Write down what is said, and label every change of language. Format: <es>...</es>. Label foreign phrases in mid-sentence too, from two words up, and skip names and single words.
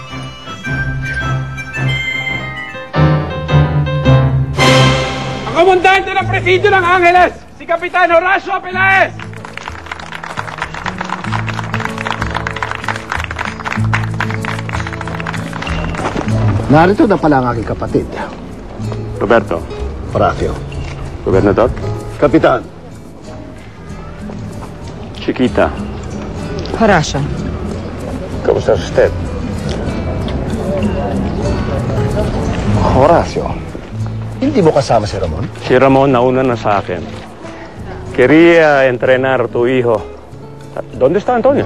<tl>Ang komandante ng presidio ng Angeles, si Kapitan Horacio Pelaez! Narito na pala ang aking kapatid, Roberto. Horacio. Gobernador. Kapitan. Chiquita. Horacio. Kamusta usted? Horacio, hindi mo kasama si Ramon? Si Ramon nauna na sa akin.</tl> <es>Quería entrenar tu hijo. ¿Dónde está Antonio?</es>